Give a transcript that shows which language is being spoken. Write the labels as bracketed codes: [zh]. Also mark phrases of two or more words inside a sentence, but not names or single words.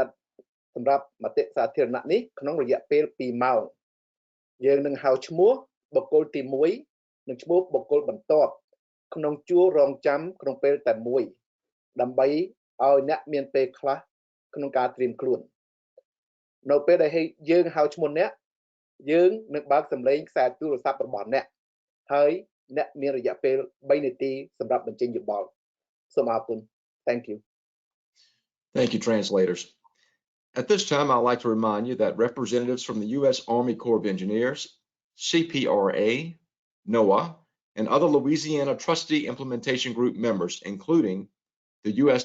[km] តសម្រាប់មតិសាធារណៈនេះក្នុងរយៈពេល2ម៉ោងយើងនឹងហៅឈ្មោះបុគ្គលទី1និងឈ្មោះបុគ្គលបន្ទាប់ក្នុងជួររងចាំក្នុងពេលតែមួយដើម្បីឲ្យអ្នកមានពេលខ្លះក្នុងការត្រៀមខ្លួននៅពេលដែលយើងហៅឈ្មោះអ្នកយើងនឹងបើកសំឡេងខ្សែទូរស័ព្ទរបស់អ្នកហើយអ្នកមានរយៈពេល3នាទីសម្រាប់បញ្ចេញយោបល់សូមអរគុណ [en] Thank you. Thank you, translators. At this time, I'd like to remind you that representatives from the U.S. Army Corps of Engineers, CPRA, NOAA, and other Louisiana Trustee Implementation Group members, including the U.S.